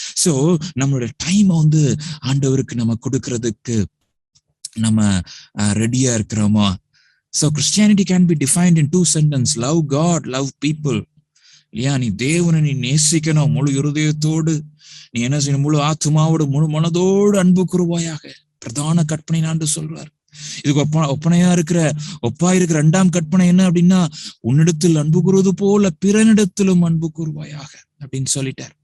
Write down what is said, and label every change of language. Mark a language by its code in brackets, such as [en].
[ta] So நம்மளுடைய time ஆண்டவருக்கு நம்ம கொடுக்கிறதுக்கு நம்ம ரெடியா இருக்கிறோமா? [en] So Christianity can be defined in 2 sentences: love God, love people. [ta] இல்லையா? நீ தேவனை நீ நேசிக்கணும் முழு இருதயத்தோடு, நீ என்ன செய்யணும், முழு ஆத்மாவோடு முழு மனதோடு அன்பு கூறுவாயாக. பிரதான கற்பனை ஆண்டு சொல்றார். இதுக்கு ஒப்பா இருக்கிற 2ஆம் கற்பனை என்ன அப்படின்னா, உன்னிடத்தில் அன்பு கூறுவது போல பிறனிடத்திலும் அன்பு கூறுவாயாக அப்படின்னு சொல்லிட்டார்.